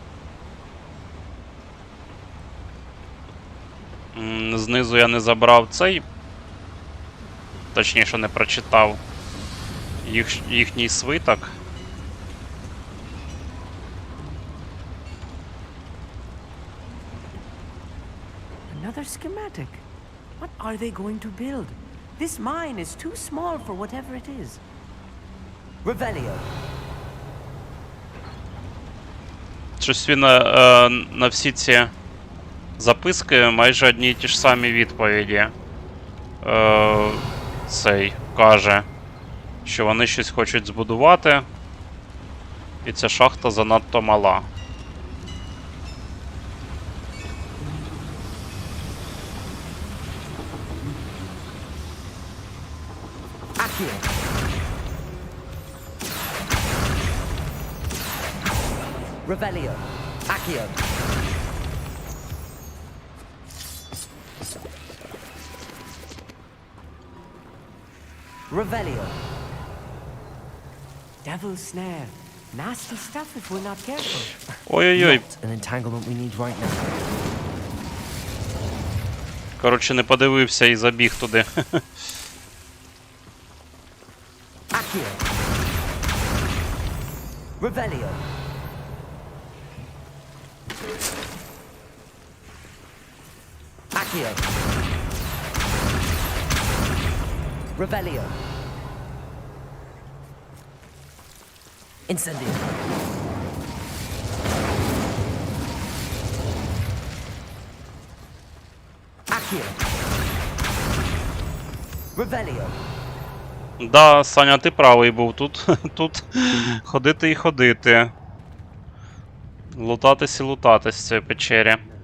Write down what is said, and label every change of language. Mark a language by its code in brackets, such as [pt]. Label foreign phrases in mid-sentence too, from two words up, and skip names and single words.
[uk] Знизу я не забрав цей. Точніше, не прочитав їхній свиток. [en] Another schematic. What are they going to build? This mine is too small for whatever it is. [uk] Revelio. Щось він на всі ці записки майже одні й ті ж самі відповіді. Цей каже, що вони щось хочуть збудувати, і ця шахта занадто мала. Accio. Revelio. Accio. Revelio. [en] Devil's snare. Nasty stuff if we're not careful. [uk] Ой-ой-ой. [en] Not an entanglement we need right now. [uk] Коротше, не подивився і забіг туди. Accio. Revelio. Accio. Revelio. Incendio. Accio. Revelio. Да, Саня, ти правий був. Тут ходити і ходити. Лутатись і лутатись в цій печері.